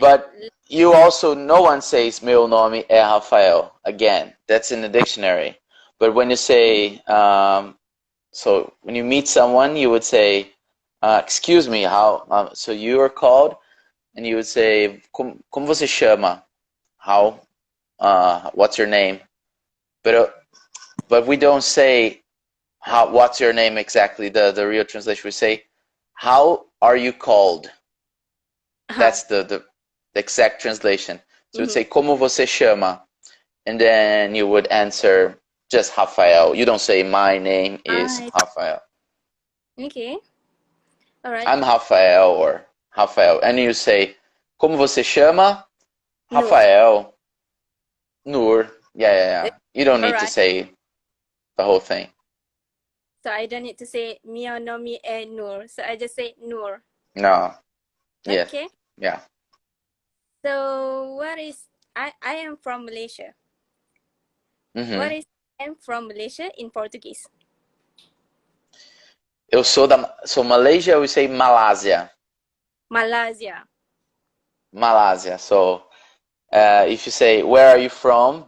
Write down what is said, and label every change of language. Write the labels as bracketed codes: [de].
[en] But you also, no one says [pt] meu nome é Rafael. [en] Again, that's in the dictionary. But when you say, so when you meet someone, you would say, excuse me, how, so you are called, and you would say, [pt] como você chama? [en] How, what's your name? But we don't say, what's your name exactly, the real translation. We say, how are you called? That's the exact translation. So you'd say, [pt] como você chama? [en] And then you would answer just Rafael. You don't say, my name is Rafael. Okay. All right. I'm Rafael or Rafael. And you say, [pt] como você chama? [en] Nur. Rafael. Nur. Yeah. You don't need to Alright. say the whole thing. So I don't need to say [pt] Mio nome é Nur. [en] So I just say Nur. No. Yeah. Okay. Yeah. So I am from Malaysia. What is I am from Malaysia in Portuguese? [pt] Eu sou Malaysia, [en] we say [pt] Malásia. [en] Malaysia. [pt] Malásia. [en] So if you say, where are you from?